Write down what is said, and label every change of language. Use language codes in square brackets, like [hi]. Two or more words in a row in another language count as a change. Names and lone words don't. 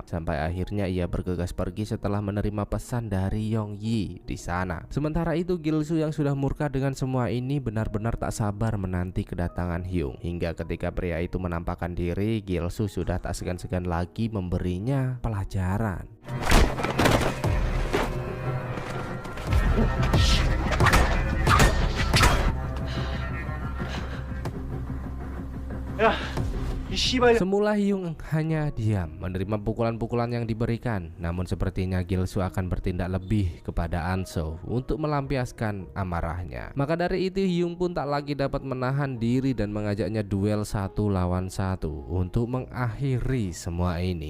[id] Sampai akhirnya ia bergegas pergi setelah menerima pesan dari Yongyi di sana. Sementara itu Gilsu yang sudah murka dengan semua ini benar-benar tak sabar menanti kedatangan Hyung. Hingga ketika pria itu menampakkan diri, Gilsu sudah tak segan-segan lagi memberinya pelajaran. [ko] 야, 이 씨발. [id] Semula Hyung hanya diam menerima pukulan-pukulan yang diberikan. Namun sepertinya Gilsu akan bertindak lebih kepada Anso untuk melampiaskan amarahnya. Maka dari itu Hyung pun tak lagi dapat menahan diri dan mengajaknya duel 1 lawan 1 untuk mengakhiri semua ini.